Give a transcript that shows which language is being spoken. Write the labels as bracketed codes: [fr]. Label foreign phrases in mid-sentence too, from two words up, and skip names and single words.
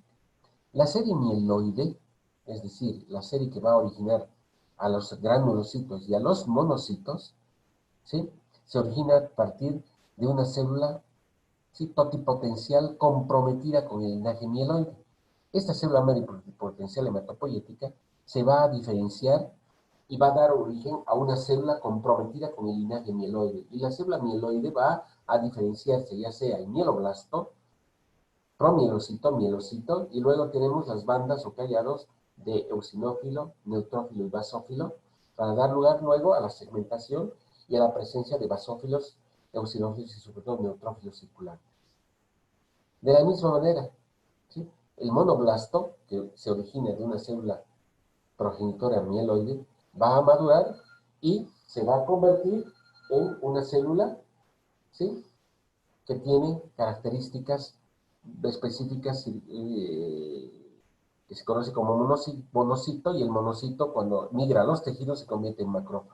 [es] La serie mieloide, es decir, la serie que va a originar a los granulocitos y a los monocitos, ¿sí?, se origina a partir de una célula, ¿sí?, totipotencial comprometida con el linaje mieloide. Esta célula madre pluripotencial hematopoyética se va a diferenciar y va a dar origen a una célula comprometida con el linaje mieloide. Y la célula mieloide va a diferenciarse ya sea en mieloblasto, promielocito, mielocito, y luego tenemos las bandas o callados de eosinófilo, neutrófilo y basófilo, para dar lugar luego a la segmentación y a la presencia de basófilos, eosinófilos y sobre todo neutrófilos circulares. De la misma manera, ¿sí?, el monoblasto, que se origina de una célula progenitora mieloide, va a madurar y se va a convertir en una célula, ¿sí?, que tiene características específicas que se conoce como monocito, y el monocito, cuando migra a los tejidos, se convierte en macrófago.